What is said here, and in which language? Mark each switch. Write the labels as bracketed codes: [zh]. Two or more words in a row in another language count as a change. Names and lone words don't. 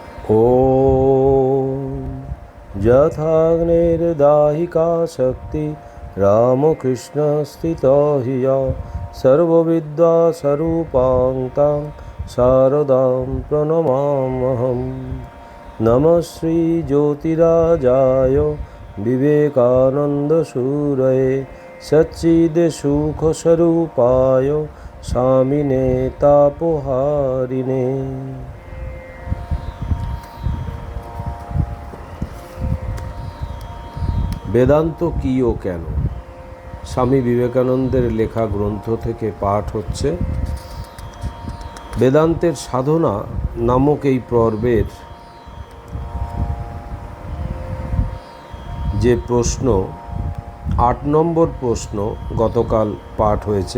[sa] ॐ यथाग्निर्दाहिका शक्ति रामकृष्णस्थितो हि या सर्वविद्यास्वरूपां तां शारदां प्रणमाम्यहम्। नमः श्रीज्योतिराजाय विवेकानन्दसूरये सच्चिदसुखस्वरूपाय स्वामिने तापहारिणे। [bn] বেদান্ত কী ও কেন? স্বামী বিবেকানন্দের লেখা গ্রন্থ থেকে পাঠ হচ্ছে। বেদান্তের সাধনা নামক এই পর্বের যে প্রশ্ন ৮ নম্বর প্রশ্ন গতকাল পাঠ হয়েছে।